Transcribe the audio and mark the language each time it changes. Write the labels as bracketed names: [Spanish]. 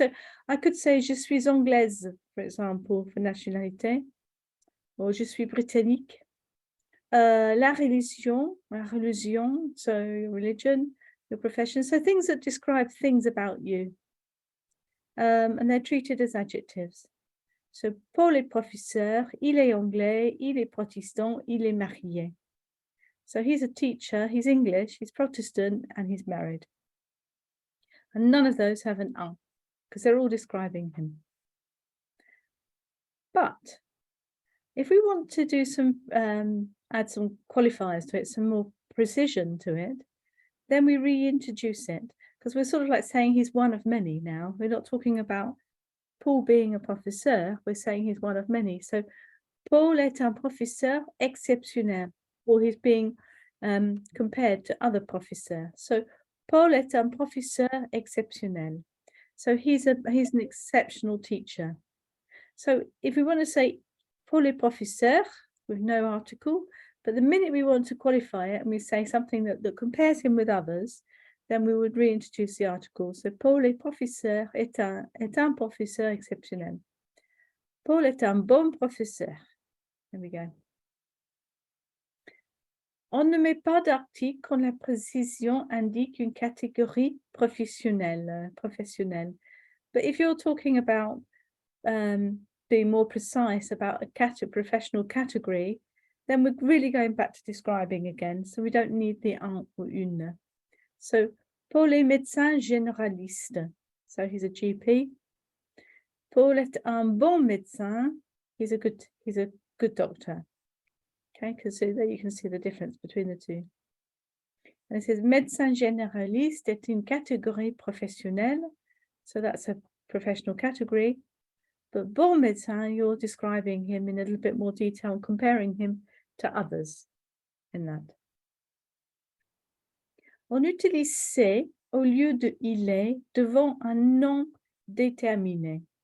[English] So I could say [French] je suis anglaise, [English] for example, for nationalité. Or [French] je suis britannique. La religion, [English] so your religion, your profession. So things that describe things about you. And they're treated as adjectives. [French] So Paul est professeur, il est anglais, il est protestant, il est marié. [English] So he's a teacher, he's English, he's Protestant, and he's married. And none of those have an un, because they're all describing him. But if we want to do some add some qualifiers to it, some more precision to it, then we reintroduce it, because we're sort of like saying he's one of many now. We're not talking about Paul being a professeur, we're saying he's one of many. So [French] Paul est un professeur exceptionnel, [English] or he's being compared to other professeurs. [French] So Paul est un professeur exceptionnel. [English] So he's an exceptional teacher. So if we want to say [French] Paul est professeur [English] with no article, but the minute we want to qualify it and we say something that compares him with others, then we would reintroduce the article. [French] So Paul est professeur est un professeur exceptionnel. Paul est un bon professeur. [English] There we go. [French] On ne met pas d'article quand la précision indique une catégorie professionnelle. [English] But if you're talking about being more precise about a professional category, then we're really going back to describing again. So we don't need the un or une. [French] So Paul est médecin généraliste. [English] So he's a GP. [French] Paul est un bon médecin. [English] He's a good doctor. Okay, because so there you can see the difference between the two. And it says [French] médecin généraliste est une catégorie professionnelle. [English] So that's a professional category. But bon médecin, you're describing him in a little bit more detail and comparing him to others in that. [French] On utilise c'est au lieu de il est devant un nom déterminé.